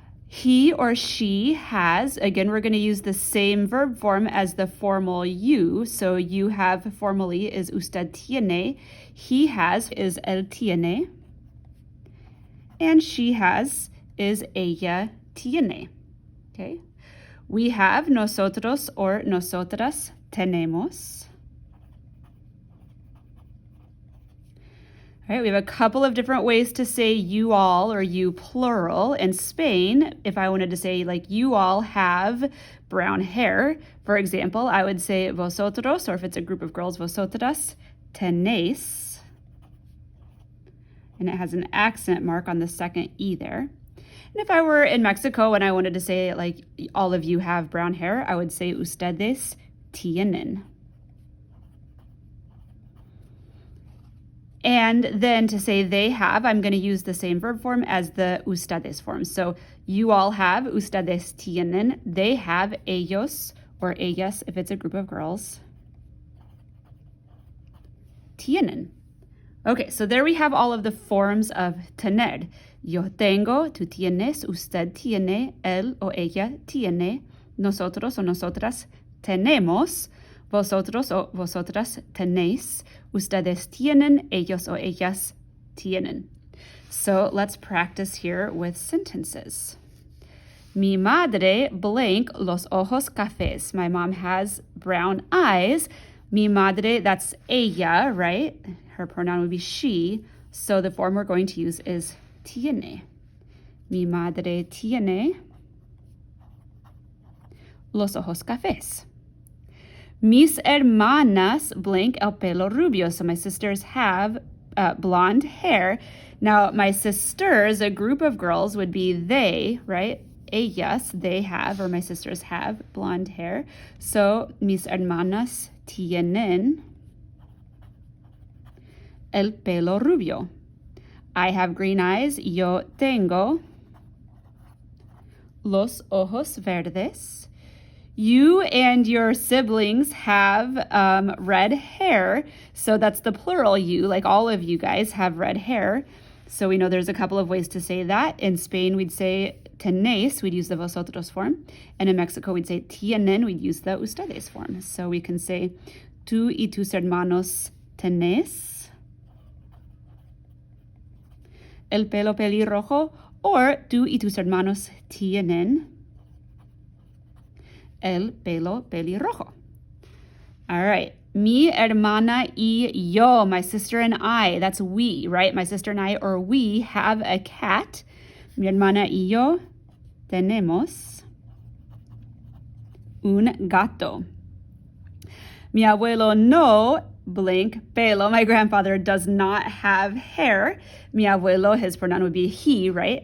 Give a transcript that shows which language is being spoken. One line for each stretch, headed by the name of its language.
English: He or she has, again, we're going to use the same verb form as the formal you. So you have formally is
Spanish: usted tiene.
English: He has is
Spanish: él tiene.
English: And she has is
Spanish: ella tiene.
English: Okay. We have
Spanish: nosotros
English: or
Spanish: nosotras tenemos.
English: All right, we have a couple of different ways to say you all or you plural. In Spain, if I wanted to say like you all have brown hair, for example, I would say vosotros, or if it's a group of girls,
Spanish: vosotras tenéis.
English: And it has an accent mark on the second E there. And if I were in Mexico and I wanted to say like all of you have brown hair, I would say
Spanish: ustedes tienen.
English: And then to say they have, I'm going to use the same verb form as the ustedes form. So you all have,
Spanish: ustedes tienen.
English: They have, ellos or ellas if it's a group of girls.
Spanish: Tienen.
English: Okay, so there we have all of the forms of tener.
Spanish: Yo tengo, tú tienes, usted tiene, él o ella tiene, nosotros o nosotras tenemos, vosotros o vosotras tenéis, ustedes tienen, ellos o ellas tienen.
English: So let's practice here with sentences.
Spanish: Mi madre blank los ojos cafés.
English: My mom has brown eyes.
Spanish: Mi madre,
English: that's ella, right? Her pronoun would be she. So the form we're going to use is tiene.
Spanish: Mi madre tiene los ojos cafés. Mis hermanas blank el pelo rubio.
English: So my sisters have blonde hair. Now my sisters, a group of girls, would be they, right? Ellas, they have, or my sisters have blonde hair. So
Spanish: mis hermanas tienen el pelo rubio.
English: I have green eyes.
Spanish: Yo tengo los ojos verdes.
English: You and your siblings have red hair. So that's the plural you, like all of you guys have red hair. So we know there's a couple of ways to say that. In Spain, we'd say tenéis, we'd use the vosotros form. And in Mexico, we'd say tienen, we'd use the ustedes form. So we can say
Spanish: tú y tus hermanos tenés el pelo pelirrojo, or tú y tus hermanos tienen el pelo pelirrojo.
English: All right.
Spanish: Mi hermana y yo,
English: my sister and I, that's we, right? My sister and I, or we, have a cat.
Spanish: Mi hermana y yo tenemos un gato. Mi abuelo no blank pelo.
English: My grandfather does not have hair.
Spanish: Mi abuelo,
English: his pronoun would be he, right?